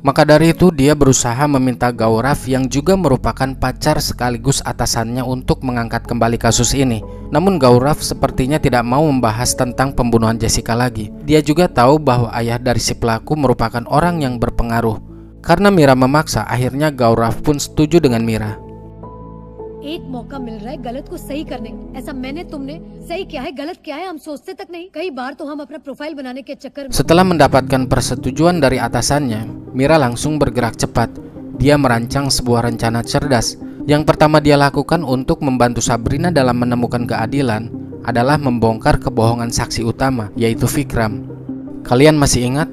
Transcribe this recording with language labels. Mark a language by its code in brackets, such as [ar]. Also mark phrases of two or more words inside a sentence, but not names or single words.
[id] Maka dari itu dia berusaha meminta Gaurav yang juga merupakan pacar sekaligus atasannya untuk mengangkat kembali kasus ini. Namun Gaurav sepertinya tidak mau membahas tentang pembunuhan Jessica lagi. Dia juga tahu bahwa ayah dari si pelaku merupakan orang yang berpengaruh. Karena Mira memaksa, akhirnya Gaurav pun setuju dengan Mira. [hi] एक मौका मिल रहा है गलत को सही करने का। ऐसा मैंने तुमने सही क्या है गलत क्या है हम सोचते तक नहीं। कई बार तो हम अपना प्रोफाइल बनाने के चक्कर में। [id] Setelah mendapatkan persetujuan dari atasannya, Mira langsung bergerak cepat. Dia merancang sebuah rencana cerdas. Yang pertama dia lakukan untuk membantu Sabrina dalam menemukan keadilan adalah membongkar kebohongan saksi utama, yaitu Vikram. Kalian masih ingat?